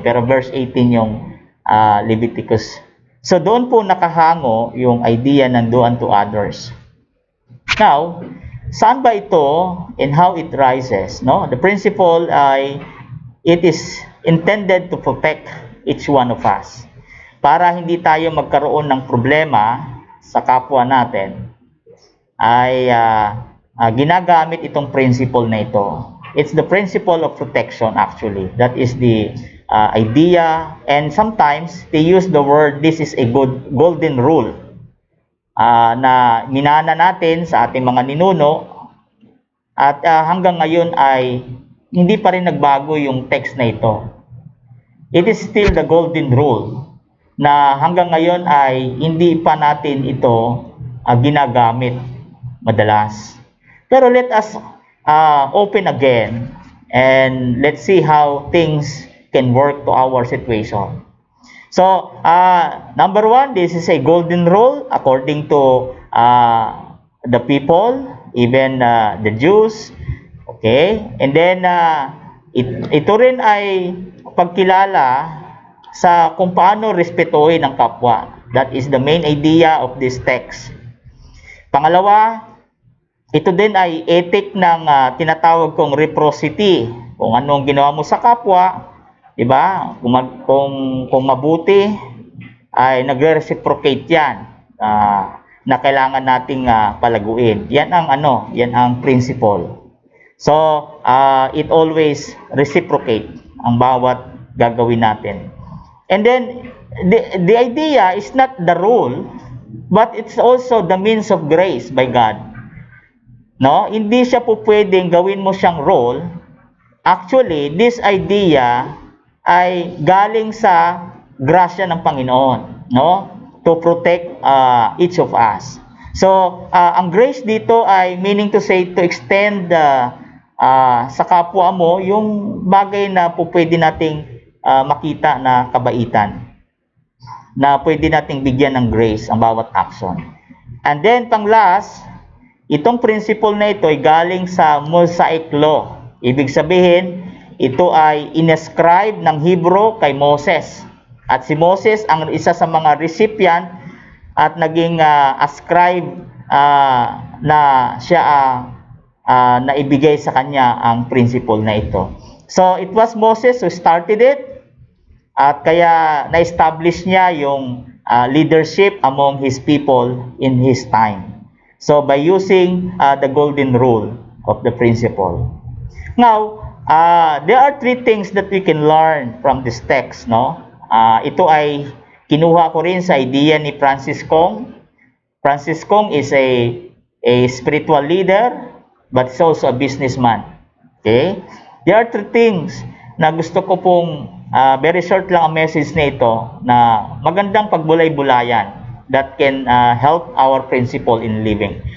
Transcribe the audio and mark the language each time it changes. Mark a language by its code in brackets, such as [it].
[tl] Pero verse 18 yung Leviticus. So doon po nakahango yung idea ng [en] do unto others. Now, [tl] saan ba ito [en] and how it rises? No? The principle ay it is intended to protect each one of us. [tl] Para hindi tayo magkaroon ng problema sa kapwa natin, ay ginagamit itong principle na ito. [en] It's the principle of protection actually. That is the idea, and sometimes they use the word, this is a golden rule. [tl] Na minana natin sa ating mga ninuno at hanggang ngayon ay hindi pa rin nagbago yung text na ito. [en] It is still the golden rule [tl] na hanggang ngayon ay hindi pa natin ito ginagamit madalas. [en] Pero let us open again and let's see how things can work to our situation. So, number one, this is a golden rule according to the people, even the Jews. Okay? [tl] And then, ito rin ay pagkilala sa kung paano respetuhin ang kapwa. [en] That is the main idea of this text. [tl] Pangalawa, ito din ay ethic ng tinatawag kong reciprocity. Kung anong ginawa mo sa kapwa, diba? Kung mabuti, ay nagre-reciprocate yan na kailangan nating palaguin. Yan ang principle. [en] So, it always reciprocate [tl] ang bawat gagawin natin. [en] And then, the idea is not the rule, but it's also the means of grace by God. No? [tl] Hindi siya po pwedeng gawin mo siyang role. [en] Actually, this idea [tl] ay galing sa grasya ng Panginoon, no? [en] To protect each of us. [tl] So, ang grace dito ay [en] meaning to say to extend [tl] sa kapwa mo yung bagay na po pwede nating makita na kabaitan, na pwede nating bigyan ng grace ang bawat action. And then, pang-last, itong principle na ito ay galing sa Mosaic Law. Ibig sabihin, ito ay inescribe ng Hebrew kay Moses. At si Moses ang isa sa mga recipient at naging ascribe na siya na ibigay sa kanya ang principle na ito. [en] So, it was Moses who started it. [tl] At kaya na-establish niya yung [en] leadership among his people in his time. So, by using the golden rule of the principle. Now, there are three things that we can learn from this text, no? [tl] Ito ay kinuha ko rin sa idea ni Francis Kong. [en] Francis Kong is a spiritual leader, but is also a businessman. Okay? There are three things [tl] na gusto ko pong very short lang ang message na ito na magandang pagbulay-bulayan [en] that can help our principle in living.